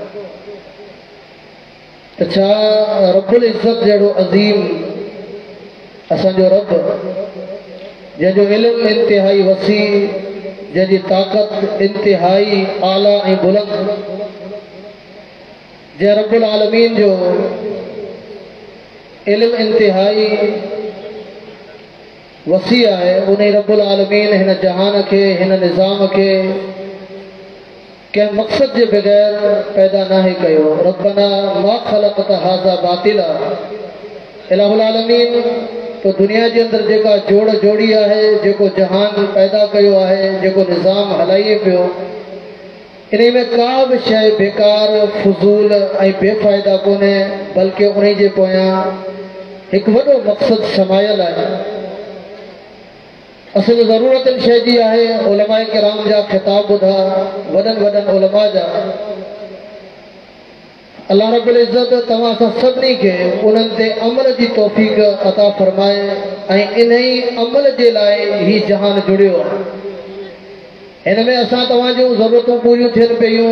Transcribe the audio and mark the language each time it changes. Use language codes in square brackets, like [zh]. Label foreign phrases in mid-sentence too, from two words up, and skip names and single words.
[sd] त छा [ar] رب العزة [sd] जहिड़ो अज़ीम असांजो रब, जंहिंजो इल्मु इंतिहाई वसी, जंहिंजी ताक़त इंतिहाई आला ऐं बुलंद, जंहिं [ar] رب العالمين [sd] जो इल्मु इंतिहाई वसी है। उन [ar] رب العالمين [sd] हिन जहान के हिन निज़ाम के कंहिं मक़सद के बगैर पैदा नाहे कयो। [ar] ربنا ما خلقت هذا باطلا, إله العالمين [sd] तो दुनिया के अंदर जेका जोड़ जोड़ी है, जेको जहान पैदा कयो है, जेको निज़ाम हलाइए पियो, इन में का भी शय बेकार फजूल ऐं बेफ़ाइदा कोन्हे, बल्कि उन जे पोयां एक वॾो मक़सद समायल है। असल ज़रूरत इन शय जी है। उलमाए किराम जा खिताब ॿुधा, वॾनि वॾनि उलमा जा। [ar] الله رب العزة [sd] तव्हां सां सभिनी खे उन्हनि ते अमल जी तौफ़ीक़ अता फ़रमाए ऐं इन ई अमल जे लाइ ही जहान जुड़ियो आहे। हिन में असां तव्हां जूं ज़रूरतूं पूरियूं थियनि पियूं।